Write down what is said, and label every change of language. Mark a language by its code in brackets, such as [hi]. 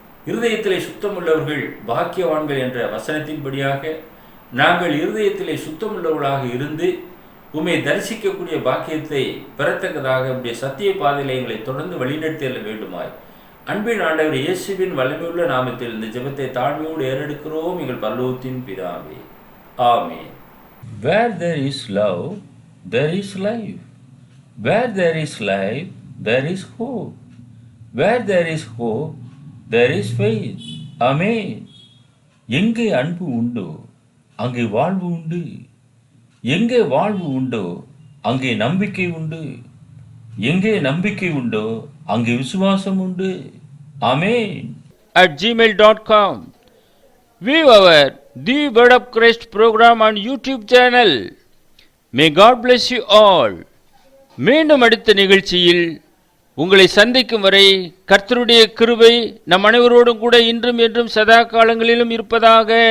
[ta] இருதயத்திலே சுத்தமுள்ளவர்கள் பாக்கியவான்கள் என்ற வசனத்தின்படியாக நாங்கள் இருதயத்திலே சுத்தமுள்ளவர்களாக இருந்து உம்மை தரிசிக்கக்கூடிய பாக்கியத்தை பெறத்தக்கதாக உம்முடைய சத்திய பாதையிலே எங்களை தொடர்ந்து வழிநடத்தி செல்ல வேண்டுமாய் அன்பின் ஆண்டவர் இயேசுவின் வல்லமையுள்ள நாமத்தில் இந்த ஜெபத்தை தாழ்மையோடு ஏறெடுக்கிறோம் எங்கள் பரலோகத்தின் பிதாவே, ஆமென். [en] Where there is love, there is life. Where there is life, there is hope. Where there is hope, there is faith. [ta] Amen. எங்கே அன்பு உண்டோ அங்கே வாழ்வு உண்டு. எங்கே வாழ்வு உண்டோ அங்கே நம்பிக்கை உண்டு. எங்கே நம்பிக்கை உண்டோ அங்கே விசுவாசம் உண்டு. [en] Amen. @gmail.com. View our The Word of Christ program on YouTube channel. May God bless you all. [ta] மீண்டும் அடுத்த நிகழ்ச்சியில் உங்களை சந்திக்கும் வரை கர்த்தருடைய கிருபை நம் அனைவரோடும் கூட இன்றும் என்றும் சதா காலங்களிலும் இருப்பதாக.